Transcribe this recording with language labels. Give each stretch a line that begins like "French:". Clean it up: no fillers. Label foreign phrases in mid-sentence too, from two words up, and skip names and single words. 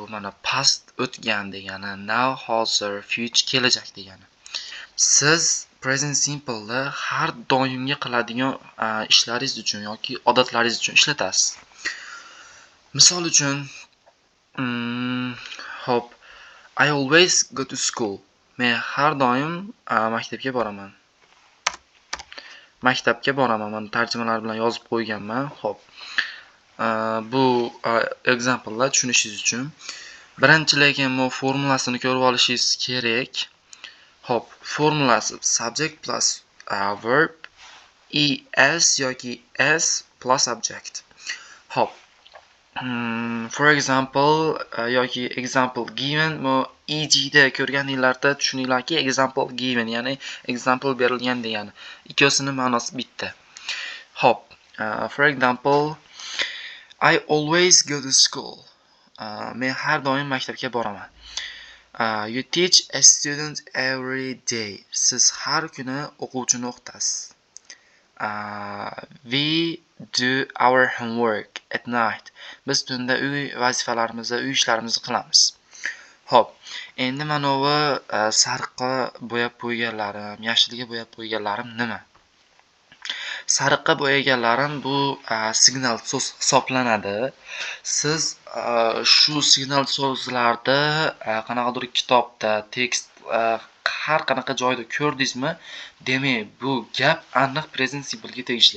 Uzbek: Mana past o'tgan degani, now, hozir, future kelajak degani. Siz Present Simple'ni har doimgi qiladigan ishlaringiz uchun yoki odatlaringiz uchun ishlatasiz. Misol uchun, hop,
English: I always go to school.
Uzbek: Men har doim maktabga boraman. Mana tarjimalar bilan yozib qo'yganman. Hop. Bu example'lar tushunishingiz uchun. Birinchi lekin bu formulasini ko'rib olishingiz kerak. Hop, formulasi
English: subject plus verb
Uzbek: es yoki s
English: plus object.
Uzbek: Hop.
English: For example
Uzbek: yoki
English: example given
Uzbek: bu EG'da ko'rganinglarda tushuninglarki
English: example given,
Uzbek: ya'ni example berilgan degani. Ikkosining ma'nosi bitta. Hop,
English: for example I always go to school.
Uzbek: Men har doim maktabga boraman.
English: You teach a student every day.
Uzbek: Siz har kuni o'quvchini o'qitasiz.
English: We do our homework at night.
Uzbek: Biz tunda uy vazifalarimizni, uy ishlarimizni qilamiz. Hop, endi mana bu sariqqa bo'yab qo'yganlarim, yashilga bo'yab qo'yganlarim nima? Sariqqa bo'yaganlarim bu signal so'z hisoblanadi. Siz shu signal so'zlarda qanaqadir kitobda, tekst har qanaqa joyda ko'rdingizmi, demak bu gap aniq Present Simple ga tegishli.